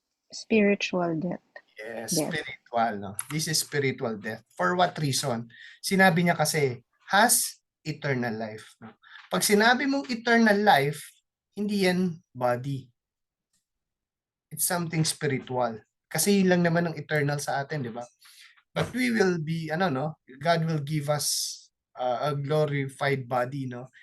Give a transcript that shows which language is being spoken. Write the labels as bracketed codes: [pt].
[en] Spiritual death. Yes, Death. spiritual. No? This is spiritual death. For what reason? [tl] Sinabi niya kasi, [en] has eternal life. No? [tl] Pag sinabi mong eternal life, hindi yan body. [en] It's something spiritual. [tl] Kasi yun lang naman ang eternal sa atin, di ba? [en] But we will be, God will give us a glorified body, no?